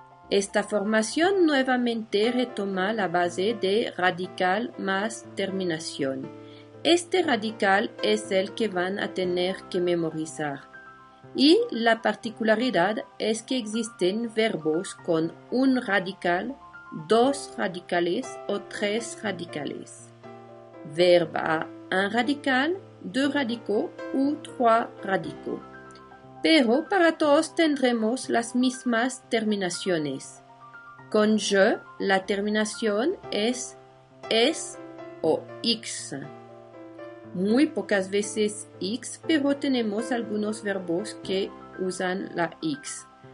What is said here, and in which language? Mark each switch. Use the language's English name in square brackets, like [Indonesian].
[Spanish] Esta formación nuevamente retoma la base de radical más terminación. Este radical es el que van a tener que memorizar. Y la particularidad es que existen verbos con un radical, dos radicales o tres radicales. [French] Verbe a un radical, deux radicaux ou trois radicaux. [Spanish] Pero para todos tendremos las mismas terminaciones. Con je, la terminación es o x. Muy pocas veces x, pero tenemos algunos verbos que usan la x.